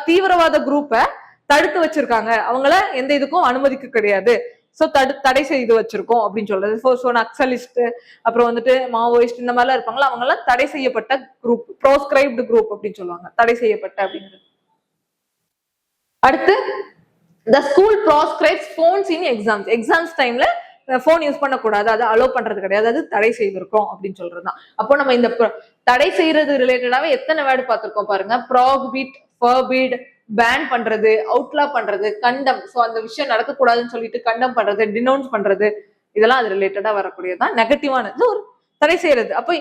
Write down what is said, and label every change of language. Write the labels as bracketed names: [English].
[Tamil] தீவிரவாத குரூப்பை தடுத்து வச்சிருக்காங்க, அவங்கள எந்த இதுக்கும் அனுமதிக்க கிடையாது, சோ தடை செய்து வச்சிருக்கோம் அப்படின்னு சொல்றது. ஸோ நக்சலிஸ்ட், அப்புறம் வந்துட்டு மாவோயிஸ்ட், இந்த மாதிரிலாம் இருப்பாங்களா, அவங்க எல்லாம் தடை செய்யப்பட்ட குரூப், ப்ரோஸ்கிரைப்டு குரூப் அப்படின்னு சொல்லுவாங்க, தடை செய்யப்பட்ட அப்படிங்கிறது. அடுத்து [English] the school proscribes phones in exams. [Tamil] Exams டைம்ல போன் யூஸ் பண்ணக்கூடாது, அதை அலோ பண்றது கிடையாது, அது தடை செய்திருக்கோம் அப்படின்னு சொல்றதுதான். அப்போ நம்ம இந்த தடை செய்யறது ரிலேட்டடாவே எத்தனை வேர்டு பார்த்திருக்கோம் பாருங்க. ப்ராகிபிட், ஃபர்பிட், பேன் பண்றது, அவுட்லா பண்றது, கண்டம், சோ அந்த விஷயம் நடக்கக்கூடாதுன்னு சொல்லிட்டு கண்டம் பண்றது, டினவுன்ஸ் பண்றது, இதெல்லாம் அது ரிலேட்டடா வரக்கூடியதுதான் நெகட்டிவானது, ஒரு தடை செய்யறது.